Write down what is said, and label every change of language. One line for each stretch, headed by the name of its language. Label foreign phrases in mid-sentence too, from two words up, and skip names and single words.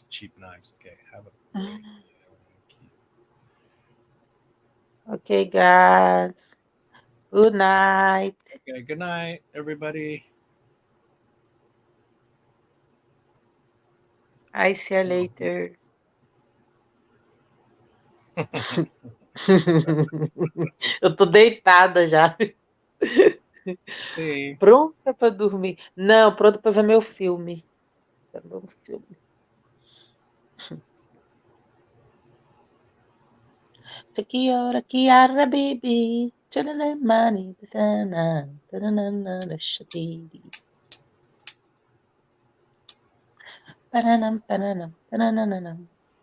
English: Cheap knives. Okay, have a break. Ok, guys. Good night. Okay, good night, everybody. I see you later.
Portuguese: Eu tô deitada já.
English: See.
Portuguese: Pronta pra dormir. Não, pronta pra ver meu filme. Quero ver um filme. Tekiora, Kiara, baby. Chalala, money, tana, tana, shatiri. Paranam, paranam, paranam.